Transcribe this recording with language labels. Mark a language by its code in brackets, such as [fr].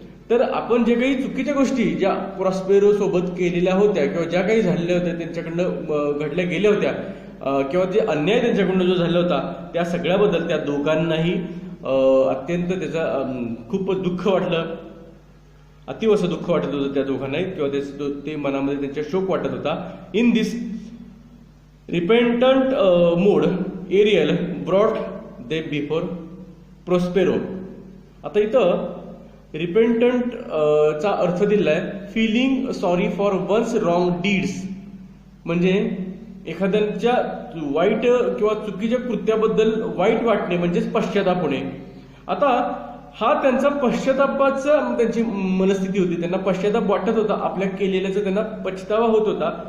[mr] तर आपण जे काही चुकीच्या गोष्टी ज्या प्रॉस्पेरो सोबत केलेल्या होत्या किंवा ज्या काही झालेल्या होत्या, त्यांच्याकडनं घडल्या गेल्या होत्या, किंवा जे अन्याय त्यांच्याकडून जो झाला होता, त्या सगळ्याबद्दल त्या दोघांनाही अत्यंत त्याचा खूप दुःख वाटलं, अतिव असं दुःख वाटत होतं त्या दोघांनाही, किंवा ते मनामध्ये त्यांच्या शोक वाटत होता. [en] In this repentant mood Ariel brought they before Prospero. [mr] आता इथं रिपेंटंट चा अर्थ दिलाय [en] feeling sorry for one's wrong deeds, [mr] म्हणजे एखाद्याच्या वाईट किंवा चुकीच्या कृत्याबद्दल वाईट वाटणे म्हणजेच पश्चाताप होणे. आता हा त्यांचा पश्चातापाचा त्यांची मनस्थिती होती, त्यांना पश्चाताप वाटत होता, आपल्या केलेल्याचा त्यांना पछतावा होत होता.